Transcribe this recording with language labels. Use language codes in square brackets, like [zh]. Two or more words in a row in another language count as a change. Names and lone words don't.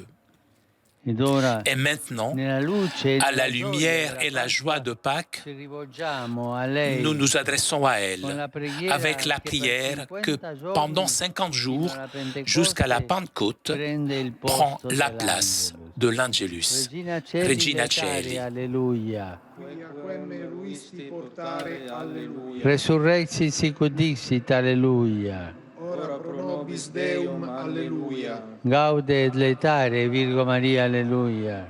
[fr] Et maintenant, à la lumière et la joie de Pâques, nous nous adressons à elle avec la prière que pendant 50 jours, jusqu'à la Pentecôte, prend la place de l'Angelus. [la] Regina Caeli. Resurrexit sic ut dixit, alleluia. Ora pro nobis Deum, alleluia. Gaude et laetare, Virgo Maria, alleluia.